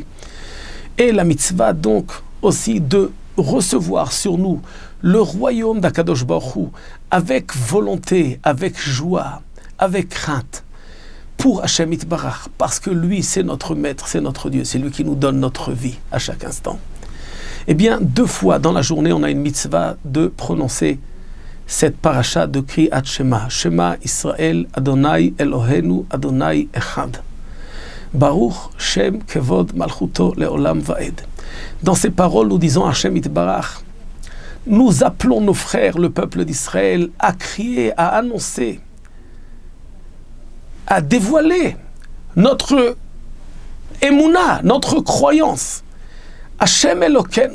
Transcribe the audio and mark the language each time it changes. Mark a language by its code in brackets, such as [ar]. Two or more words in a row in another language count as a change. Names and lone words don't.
[fr] Et la mitzvah donc aussi de recevoir sur nous le royaume d' [he] הקדוש ברוך הוא [fr] avec volonté, avec joie, avec crainte. Pour [he] השם יתברך, [fr] parce que lui, c'est notre maître, c'est notre Dieu, c'est lui qui nous donne notre vie à chaque instant. Eh bien, 2 fois dans la journée, on a une mitzvah de prononcer cette paracha de [he] קריאת שמע. שמע ישראל, אדני אלהינו, אדני אחד. ברוך שם כבוד מלכותו לעולם ועד. [fr] Dans ces paroles, nous disons [he] השם יתברך, [fr] nous appelons nos frères, le peuple d'Israël, à crier, à annoncer, à dévoiler notre émouna, notre croyance. [he] השם אלוקינו.